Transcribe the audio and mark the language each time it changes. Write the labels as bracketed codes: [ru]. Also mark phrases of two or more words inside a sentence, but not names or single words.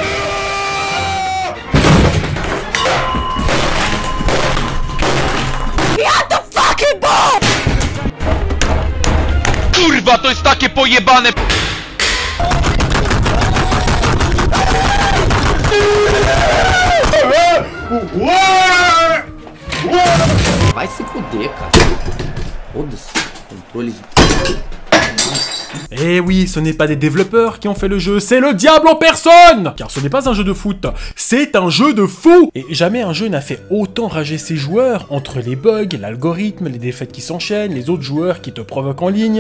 [pl] Kurwa, to jest takie pojebane! [pt] Vai se fuder, cara. Foda-se. Controle de... [fr] Eh oui, ce n'est pas des développeurs qui ont fait le jeu, c'est le diable en personne! Car ce n'est pas un jeu de foot, c'est un jeu de fou! Et jamais un jeu n'a fait autant rager ses joueurs entre les bugs, l'algorithme, les défaites qui s'enchaînent, les autres joueurs qui te provoquent en ligne.